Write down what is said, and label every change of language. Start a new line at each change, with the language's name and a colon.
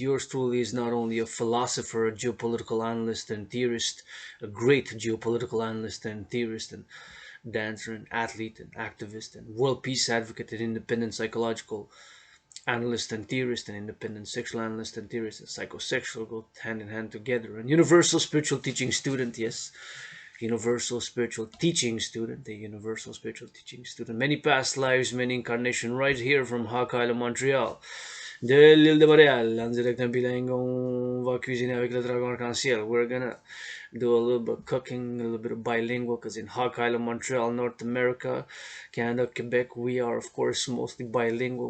English: Yours truly is not only a philosopher, a geopolitical analyst and theorist, a great geopolitical analyst and theorist and dancer and athlete and activist and world peace advocate and independent psychological analyst and theorist and independent sexual analyst and theorist and psychosexual go hand in hand together. And universal spiritual teaching student, yes, universal spiritual teaching student, a universal spiritual teaching student. Many past lives, many incarnation, right here from Hawk Island, Montreal.
French: De l'île de Montréal, en direct en bilingue, on va cuisiner avec le dragon arc-en-ciel.
English: We're gonna do a little bit of cooking, a little bit of bilingual, because in Hawk Island, Montreal, North America, Canada, Quebec, we are, of course, mostly bilingual.